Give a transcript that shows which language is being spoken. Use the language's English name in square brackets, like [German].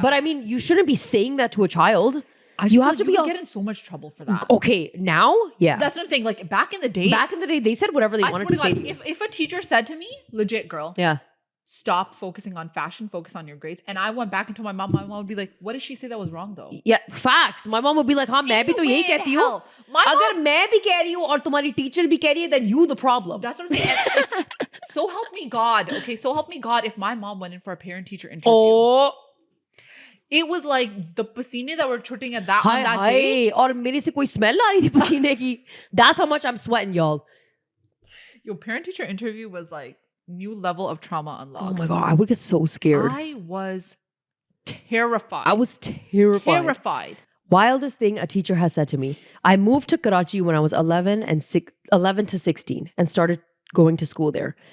[English] But I mean, you shouldn't be saying that to a child. You have to get in so much trouble for that. Okay, now, yeah. That's what I'm saying. Like back in the day, they said whatever they wanted to say. If a teacher said to me, legit girl, yeah, stop focusing on fashion, focus on your grades. And I went back and told my mom would be like, what did she say that was wrong though? Yeah, facts. My mom would be like, [Hindi] हाँ मैं भी तो यही कहती हूँ. अगर मैं भी कह रही हूँ और तुम्हारी teacher भी कह रही है, [English] then you the problem. That's what I'm saying. So help me God. Okay, so help me God. If my mom went in for a parent-teacher interview, it was like the pasine that were shooting at that on that day. [Hindi] और मेरे से कोई smell आ रही थी पसीने की. [English] That's how much I'm sweating, y'all. Your parent-teacher interview was like new level of trauma unlocked. Oh my God, I would get so scared. I was terrified. Terrified. Wildest thing a teacher has said to me. I moved to Karachi when I was 11 to 16 and started going to school there.